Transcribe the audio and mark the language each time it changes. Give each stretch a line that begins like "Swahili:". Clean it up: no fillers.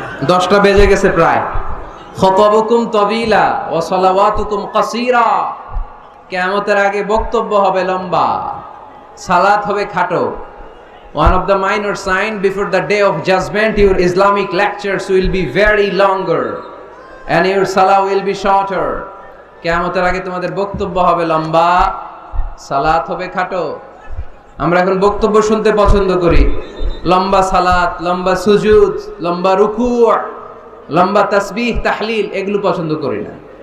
Bangla: 10টা বেজে গেছে প্রায়।
Arabic: খতবুকুম তবিলা ওয়া সালাওয়াতুকুম কাসীরা।
Bangla: কিয়ামতের আগে বক্তব্য হবে লম্বা, সালাত হবে খাটো।
English: One of the minor sign before the day of judgment, your Islamic lectures will be very longer and your salah will be shorter.
Bangla: কিয়ামতের আগে তোমাদের বক্তব্য হবে লম্বা, সালাত হবে খাটো। আমরা এখন বক্তব্য শুনতে পছন্দ করি, লম্বা সালাত, লম্বা সুজুদ, লম্বা রুকু, লম্বা তাসবিহ তাহলিল, এগুলো পছন্দ করি না।